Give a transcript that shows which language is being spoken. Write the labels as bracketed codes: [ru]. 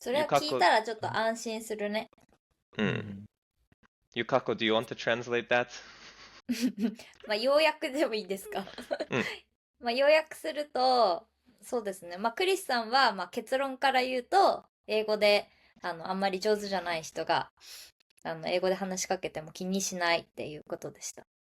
[ja] それは聞いたらちょっと安心するね。 [en] Yukako, do you want to translate that? [ja] まあ要約でもいいですか。まあ要約すると、そうですね。まあクリスさんは、まあ結論から言うと、英語であんまり上手じゃない人が英語で話しかけても気にしないっていうことでした。